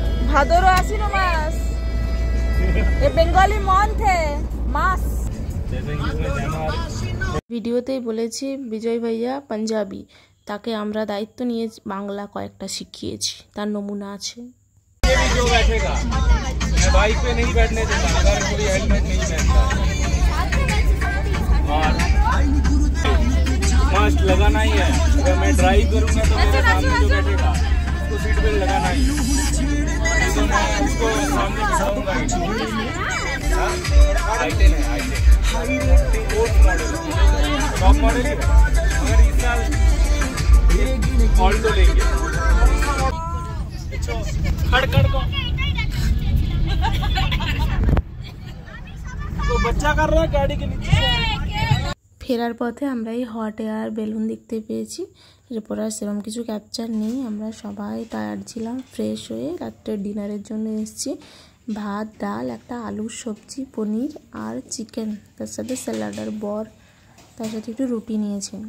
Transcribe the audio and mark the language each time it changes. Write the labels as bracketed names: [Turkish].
[Bangla] ভাদর আশ্বিন মাস, [English] a Bengali month [Bangla] মাস। ভিডিওতেই বলেছি বিজয় ভাইয়া পাঞ্জাবি, তাকে আমরা দায়িত্ব নিয়ে বাংলা কয়েকটা শিখিয়েছি, তার নমুনা আছে। [Hindi] जो बैठेगा, मैं बाइक पे नहीं बैठने देता अगर कोई हेलमेट नहीं पहनता और मास्क लगाना ही है। अगर मैं ड्राइव करूंगा तो मेरे सामने जो बैठेगा उसको सीट बेल्ट लगाना ही है, तो मैं उसको सामने बिठाऊंगा ही। i10 है, i10 fourth model, top model है। अगर इस साल ऑल्टो लेंगे तो बच्चा कर रहा है गाड़ी के नीचे। [Bangla] ফেরার পথে আমরা এই হট এয়ার বেলুন দেখতে পেয়েছি। এরপর আর সেরকম কিছু ক্যাপচার নেই। আমরা সবাই টায়ার্ড ছিলাম, ফ্রেশ হয়ে রাত্রের ডিনারের জন্য এসেছি। ভাত, ডাল, একটা আলুর সবজি, পনির আর চিকেন, তার সাথে স্যালাড আর বর, তার সাথে একটু রুটি নিয়েছে।